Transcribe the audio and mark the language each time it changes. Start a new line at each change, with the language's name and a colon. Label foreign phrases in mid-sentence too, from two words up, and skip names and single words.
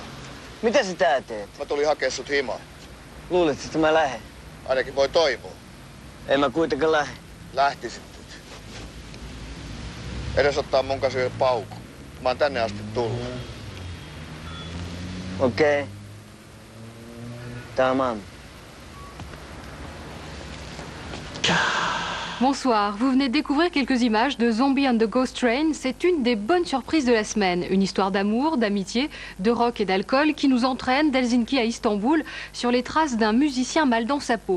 Finnish: Mitä sä tää teet? Mä tulin hakea sut himaan. Luulet, että mä lähden? Ainakin voi toivoa. En mä kuitenkaan lähde. Lähtisit nyt. Edes ottaa mun kanssa yhden paukun. Mä oon tänne asti tullut. Okei. Tamam.
French: Bonsoir, vous venez de découvrir quelques images de Zombie and the Ghost Train. C'est une des bonnes surprises de la semaine. Une histoire d'amour, d'amitié, de rock et d'alcool qui nous entraîne d'Helsinki à Istanbul sur les traces d'un musicien mal dans sa peau.